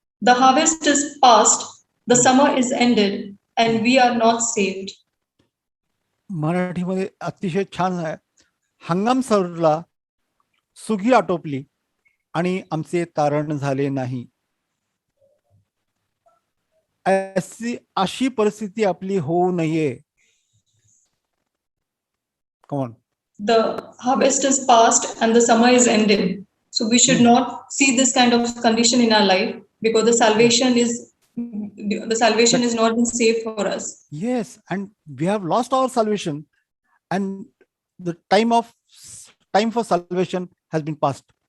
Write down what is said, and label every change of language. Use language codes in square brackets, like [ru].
[en] The harvest is past, the summer is ended, and we are not saved. [mr] मराठीमध्ये अतिशय छान आहे. हंगाम सरला, सुगी आटोपली आणि आमचे तारण झाले नाही. अशी परिस्थिती आपली होऊ नये. [en] Come on. The harvest is past and the summer is ended. So we should not see this kind of condition in our life, because the salvation is not been saved for us. Yes, and we have lost our salvation, and the time for salvation has been passed.